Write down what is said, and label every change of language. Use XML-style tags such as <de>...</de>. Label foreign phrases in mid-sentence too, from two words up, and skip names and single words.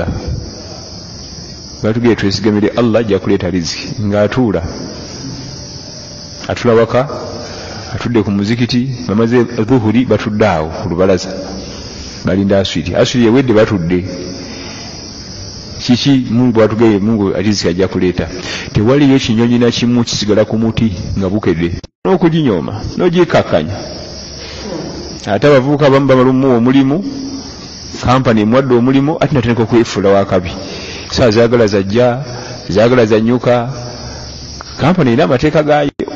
<lg>Batugere twesigamire Allah ajja kuleeta riziki ng'atuula waka, atudde ku muzikiti, bamaze dhuhuri batudde awo ku lubalaza balinda aswiri ewedde batudde. Kiki? Mungu bwatugeye, Mungu riziki ajja kuleeta. Tewaliyo ekinyonyi na kimu kisigala ku muti nga bukedde n'okuginyooma n'ogikkakkanya. Ate abavubuka abamu bamalumu omulimu, kampani emwadde omulimu, ate natandika okwefuula wakabi. Saa zaagala zajja, zaagala zanyuka, kampani erina amateeka gaayo.</lg>